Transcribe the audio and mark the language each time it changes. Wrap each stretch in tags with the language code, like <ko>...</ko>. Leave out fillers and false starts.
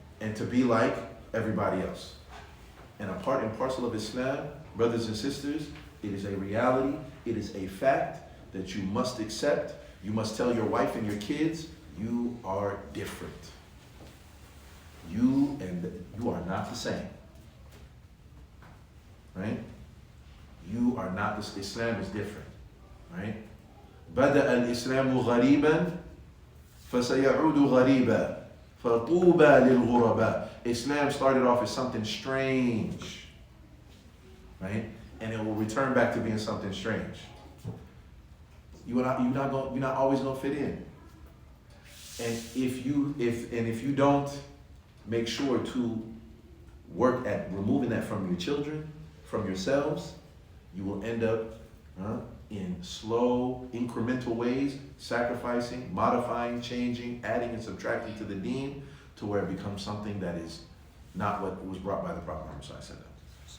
<en>And to be like everybody else. And a part and parcel of Islam, brothers and sisters, it is a reality, it is a fact that you must accept. You must tell your wife and your kids, you are different. You are not the same. Right? You are not the Islam is different. Right?</en> <ar>بدأ الإسلام غريبا فسيعود غريبا فطوبى للغرباء.</ar> <en>Islam started off as something strange, right? And it will return back to being something strange. You're not always gonna fit in. And if you don't make sure to work at removing that from your children, from yourselves, you will end up in slow, incremental ways, sacrificing, modifying, changing, adding and subtracting to the deen to where it becomes something that is not what was brought by the Prophet Muhammad sallallahu alaihi wasallam.</en>